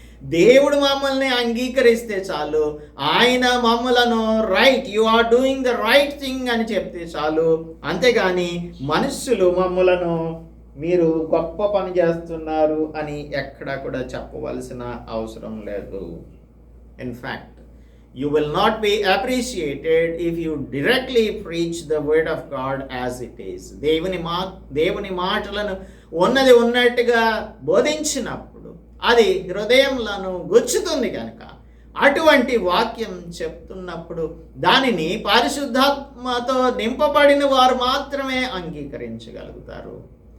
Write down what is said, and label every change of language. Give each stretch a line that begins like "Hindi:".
Telugu: దేవుడు మమ్మల్ని అంగీకరిస్తే చాలు. ఆయన మమ్మలను
English: right, you are doing the right thing
Telugu: అని చెప్తే చాలు. అంతేగాని మనుష్యులు మమ్మలను మీరు గొప్ప పని చేస్తున్నారు అని ఎక్కడా కూడా చెప్పవలసిన అవసరం లేదు.
English: In fact you will not be appreciated if you directly preach the word of God as it is.
Telugu: దేవుని మాటలను ఉన్నది ఉన్నట్టుగా బోధించినప్పుడు అది హృదయంలను గుచ్చుతుంది కనుక, అటువంటి వాక్యం చెప్తున్నప్పుడు దానిని పరిశుద్ధాత్మతో నింపబడిన వారు మాత్రమే అంగీకరించగలుగుతారు.